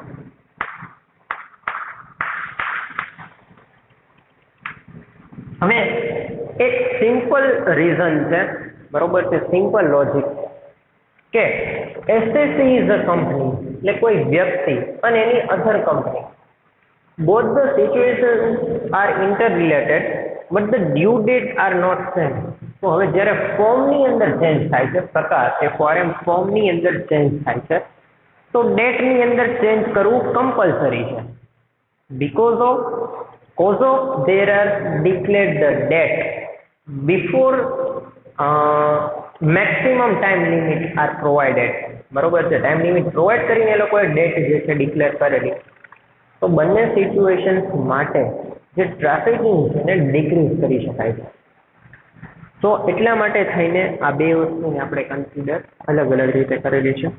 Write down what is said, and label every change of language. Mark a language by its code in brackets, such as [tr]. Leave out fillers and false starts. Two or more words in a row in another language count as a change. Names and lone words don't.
[gu] હવે એક [en] simple reason [gu] છે, બરોબર છે, [en] simple logic [gu] કે [en] SSC is a company [gu] એટલે કોઈ વ્યક્તિ અને એની [en] other company, both the situations are interrelated but the due date are not same. [gu] તો હવે જ્યારે ફોર્મની અંદર ચેન્જ થાય છે, પ્રકાર એ ફોર્મની અંદર ચેન્જ થાય છે તો ડેટની અંદર ચેન્જ કરવું કમ્પલસરી છે. [en] because of there are declared the date before maximum time limit are provided. [gu] બરોબર છે, [en] time limit provide [gu] કરીને એ લોકોએ ડેટ જે છે ડિક્લેર કરેલી. તો બંને સિચ્યુએશન્સ માટે જે ટ્રાફિકિંગ છે એને ડિક્રીઝ કરી શકાય છે. તો એટલા માટે થઈને આ બે વસ્તુને આપણે કન્સિડર અલગ અલગ રીતે કરેલી છે.